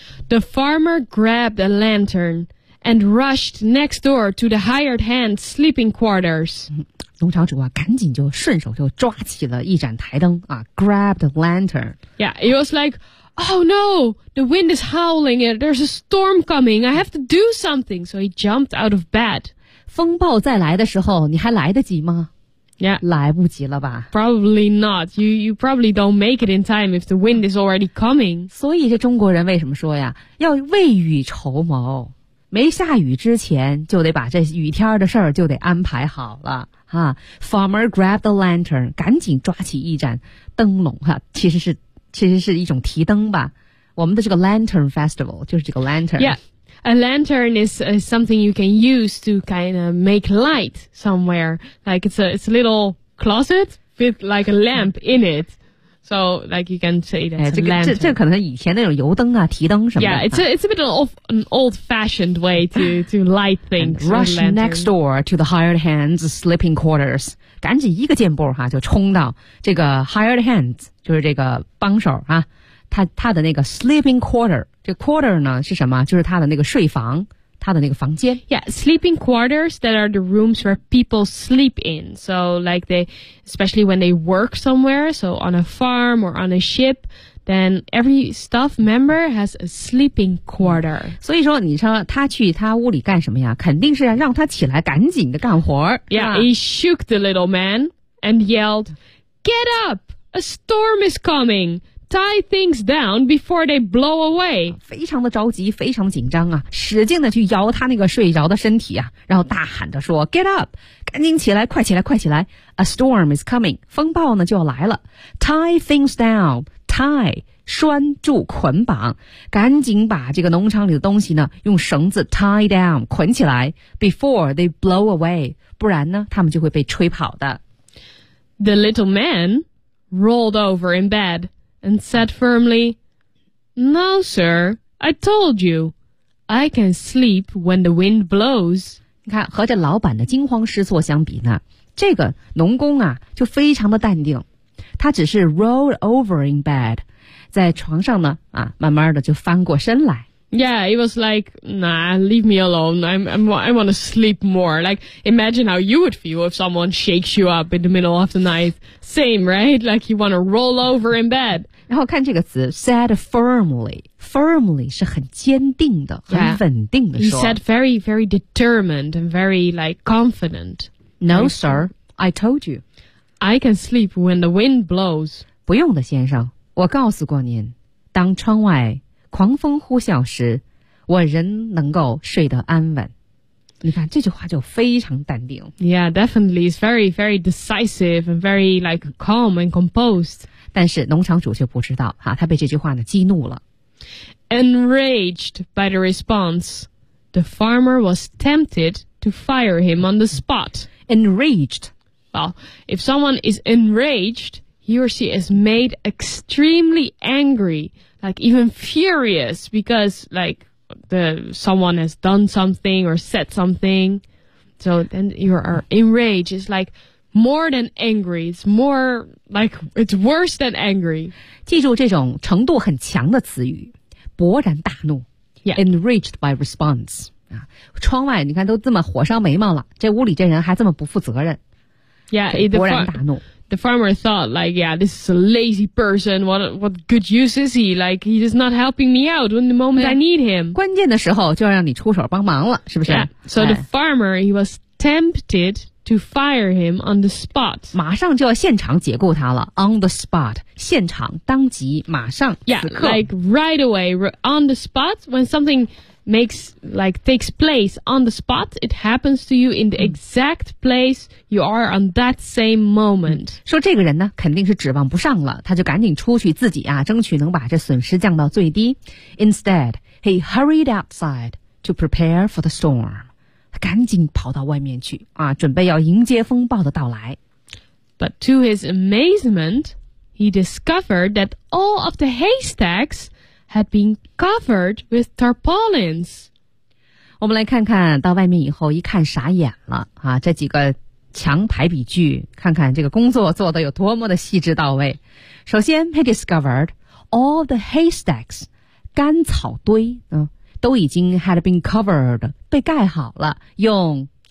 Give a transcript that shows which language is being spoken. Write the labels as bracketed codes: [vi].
[en] The farmer grabbed a lantern and rushed next door to the hired hand's sleeping quarters. [zh] 农场主啊，赶紧就顺手就抓起了一盏台灯啊 ， [en] grabbed a lantern. Yeah, it was like. Oh no, the wind is howling and there's a storm coming. I have to do something. So he jumped out of bed. [zh] 风暴再来的时候你还来得及吗 [en] Yeah. [zh] 来不及了吧 [en] Probably not. You probably don't make it in time if the wind is already coming. [zh] 所以这中国人为什么说呀要未雨绸缪。没下雨之前就得把这雨天的事儿就得安排好了。啊 , [en] farmer grabbed a lantern, [zh] 赶紧抓起一盏灯笼哈、啊、其实是一种提灯吧。我们的这个 lantern festival 就是这个 lantern。 [en] Yeah, a lantern is something you can use to kind of make light somewhere. Like it's a little closet with like a lamp in it. So like you can say that's、哎、 a lantern. [zh] 这可能以前那种油灯啊提灯什么的。 [en] Yeah, it's a bit of an old-fashioned way to light things. Rush next door to the hired hand's sleeping quarters. [zh] 赶紧一个箭步哈、啊，就冲到这个 hired hands， 就是这个帮手啊，他的那个 sleeping quarter， 这 quarter 呢是什么？就是他的那个睡房，他的那个房间。 [en] Yeah, sleeping quarters that are the rooms where people sleep in. So like they, especially when they work somewhere, so on a farm or on a ship, then every staff member has a sleeping quarter. [zh] 所以说，你说他去他屋里干什么呀？肯定是让他起来赶紧的干活。 [en] Yeah, he shook the little man and yelled, "Get up! A storm is coming! Tie things down before they blow away." [zh] 非常的着急，非常紧张啊！使劲的去摇他那个睡着的身体啊，然后大喊着说 [en] "Get up! [zh] 赶紧起来，快起来，快起来 ！ [en] A storm is coming! [zh] 风暴呢就要来了 ！ [en] Tie things down!" [zh] Tie, 拴住捆绑赶紧把这个农场里的东西呢用绳子 [en] tie down, [zh] 捆起来 [en] before they blow away, [zh] 不然呢他们就会被吹跑的。 [en] The little man rolled over in bed and said firmly, No, sir, I told you, I can sleep when the wind blows. [zh] 你看，和这老板的惊慌失措相比呢，这个农工啊，就非常的淡定。他只是 [en] roll over in bed， [zh] 在床上呢，啊，慢慢的就翻过身来。 [en] Yeah, it was like, nah, leave me alone. I want to sleep more. Like, imagine how you would feel if someone shakes you up in the middle of the night. Same, right? Like, you want to roll over in bed. [zh] 然后看这个词 [en] said firmly. Firmly [zh] 是很坚定的、 [en] yeah. [zh] 很稳定的说。 [en] He said very, very determined and very, like, confident. No, sir. I told you. I can sleep when the wind blows. [zh] 不用的，先生。我告诉过您，当窗外狂风呼啸时，我仍能够睡得安稳。你看这句话就非常淡定。 [en] Yeah, definitely. It's very, very decisive and very like calm and composed. [zh] 但是农场主却不知道、啊、他被这句话呢激怒了。 [en] Enraged by the response, the farmer was tempted to fire him on the spot. Enraged. Well, if someone is enraged, he or she is made extremely angry. Like, even furious because, like, someone has done something or said something. So then you are enraged. It's like more than angry. It's more like, it's worse than angry. [zh] 记住这种程度很强的词语。勃然大怒。 [en] Yeah. Enraged by response.、 [zh] 啊、窗外你看都这么火烧眉毛了。这屋里这人还这么不负责任。 [en] Yeah, [zh] 勃然大怒。 [en] The farmer thought, like, yeah, this is a lazy person. What good use is he? Like, he is not helping me out when the moment I need him. [zh] 关键的时候就要让你出手帮忙了，是不是？ [en] Yeah. So the farmer, he was tempted to fire him on the spot. [zh] 马上就要现场解雇他了 ， [en] on the spot， [zh] 现场，当即，马上，此刻。 [en] Yeah, like right away, on the spot. When something makes like takes place on the spot, it happens to you in the exact place you are on that same moment. [zh] 说这个人呢肯定是指望不上了，他就赶紧出去自己啊争取能把这损失降到最低。 [en] Instead, he hurried outside to prepare for the storm. [zh] 赶紧跑到外面去啊，准备要迎接风暴的到来。 [en] But to his amazement, he discovered that all of the haystackshad been covered with tarpaulins. [zh] 我们来看看到外面以后一看傻眼了、啊、这几个墙排比句，看看这个工作做得有多么的细致到位。首先 [en] he discovered all the haystacks, [zh] 干草堆、都已经 [en] had been covered, [zh] 被盖好了，用